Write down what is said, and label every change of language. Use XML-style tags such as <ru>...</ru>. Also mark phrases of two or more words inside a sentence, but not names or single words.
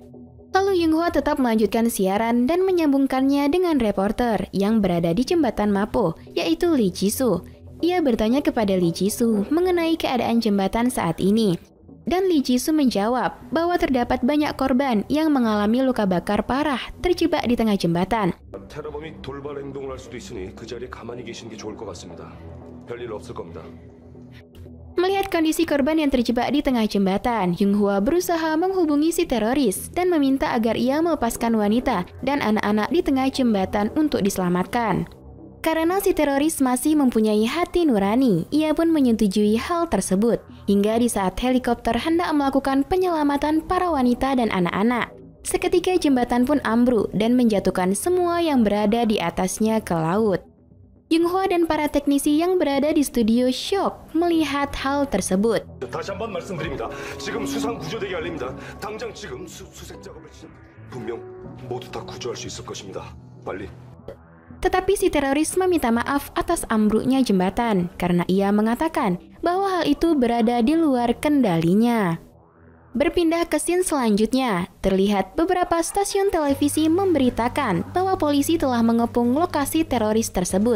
<id>Lalu Yung-hwa tetap melanjutkan siaran dan menyambungkannya dengan reporter yang berada di jembatan Mapo, yaitu Lee Ji-soo. Ia bertanya kepada Lee Ji-soo mengenai keadaan jembatan saat ini. Dan Lee Ji-soo menjawab bahwa terdapat banyak korban yang mengalami luka bakar parah terjebak di tengah jembatan.</id> <ko>테러범이 돌발 행동을 할 수도 있으니 그 자리에 가만히 계시는 게 좋을 것 같습니다. 별일 없을 겁니다.</ko> <id>Melihat kondisi korban yang terjebak di tengah jembatan, Yung-hwa berusaha menghubungi si teroris dan meminta agar ia melepaskan wanita dan anak-anak di tengah jembatan untuk diselamatkan. Karena si teroris masih mempunyai hati nurani, ia pun menyetujui hal tersebut. Hingga di saat helikopter hendak melakukan penyelamatan para wanita dan anak-anak, seketika jembatan pun ambruk dan menjatuhkan semua yang berada di atasnya ke laut. Yung-hwa dan para teknisi yang berada di studio shock melihat hal tersebut.</id> <ko>다시 한번 말씀드립니다. 지금 수상 구조대기 알립니다. 당장 지금 수색 작업을 시작. 분명 모두 다 구조할 수 있을 것입니다. 빨리.</ko> <id>Tetapi si teroris meminta maaf atas ambruknya jembatan karena ia mengatakan bahwa hal itu berada di luar kendalinya. Berpindah ke scene selanjutnya, terlihat beberapa stasiun televisi memberitakan bahwa polisi telah mengepung lokasi teroris tersebut.</id>